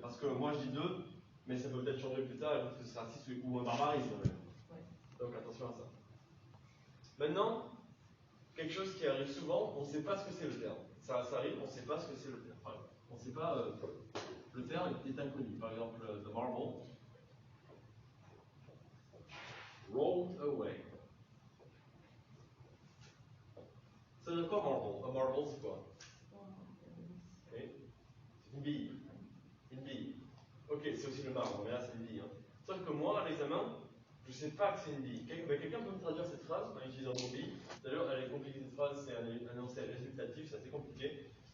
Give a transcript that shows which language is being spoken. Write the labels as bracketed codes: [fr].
[fr] Parce que moi, je dis 2, mais ça peut peut-être changer plus tard, et peut-être que ce sera 6 ou un barbarisme même. Ouais. Donc attention à ça. Maintenant, quelque chose qui arrive souvent, on ne sait pas ce que c'est le terme. Ça arrive, on ne sait pas ce que c'est le terme. Enfin, on ne sait pas, le terme est inconnu. Par exemple, [en] the marble, rolled away. [fr] Ça veut dire quoi marble? Un marble, c'est quoi? Okay. C'est une bille. Une bille. Ok, c'est aussi le marbre, mais là c'est une bille. Hein. Sauf que moi, à l'examen, je ne sais pas que c'est une bille. Quelqu'un peut me traduire cette phrase en utilisant le mot bille? D'ailleurs, elle est compliquée cette phrase, c'est un énoncé résultatif, c'est assez compliqué.